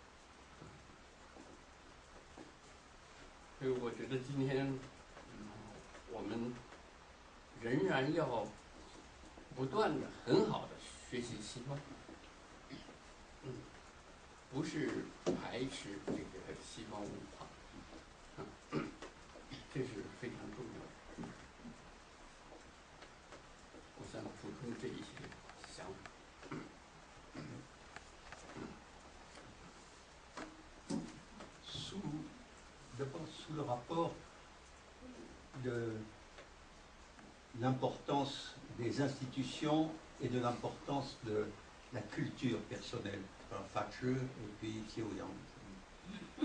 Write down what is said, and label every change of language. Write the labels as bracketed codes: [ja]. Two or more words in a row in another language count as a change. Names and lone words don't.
[zh] 所以我觉得今天，我们仍然要不断的很好的学习西方，不是排斥这个西方文化，这是非常重要的。我想补充这一些想法。 [fr] Sous le rapport de l'importance des institutions et de l'importance de la culture personnelle, par Thatcher et puis Xiao Yang.